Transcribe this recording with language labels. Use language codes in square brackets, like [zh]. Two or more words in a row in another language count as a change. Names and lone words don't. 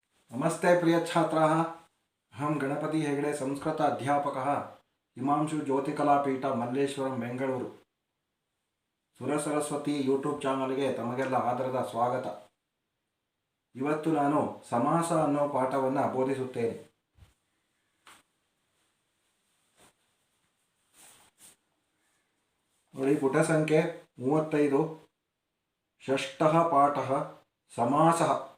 [sa] नमस्ते प्रिय छात्राः। अहं गणपति हेगड़े संस्कृत अध्यापकः हिमांशु ज्योतिकलापीठ मल्लेश्वरं बेंगळूरु। [kn] सुरसरस्वती यूट्यूब ಚಾನಲ್ಗೆ ತಮಗೆಲ್ಲ ಆದರದ ಸ್ವಾಗತ। ಇವತ್ತು ನಾನು ಸಮಾಸ ಅನ್ನೋ ಪಾಠವನ್ನು ಬೋಧಿಸುತ್ತೇನೆ। ನೋಡಿ, ಪುಟ ಸಂಖ್ಯೆ 35, [sa] ಷಷ್ಠಃ ಪಾಠಃ ಸಮಾಸಃ।